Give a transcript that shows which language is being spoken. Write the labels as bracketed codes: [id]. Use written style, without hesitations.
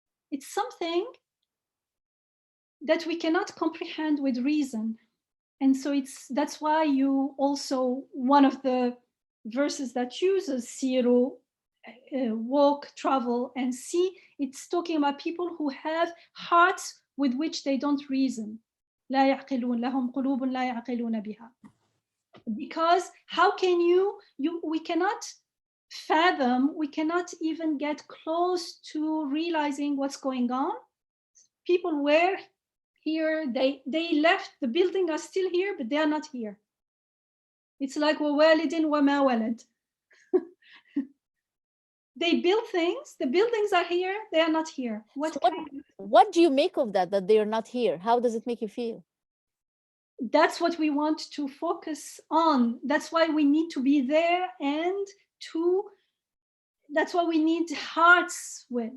[en] It's something that we cannot comprehend with reason. And so that's why you also, one of the verses that uses siru, walk, travel, and see, it's talking about people who have hearts with which they don't reason. [ar] لا يعقلون لهم قلوب لا يعقلون بها. [en] Because how can we cannot fathom, we cannot even get close to realizing what's going on. People were here. They left, the building are still here, but they are not here. It's like [ar] وَوَالِدٍ وَمَا وَلَدٍ. [en] They build things, the buildings are here, they are not here. So what do you make of that they are not here? How does it make you feel? That's what we want to focus on. That's why we need to be there, and that's why we need hearts with.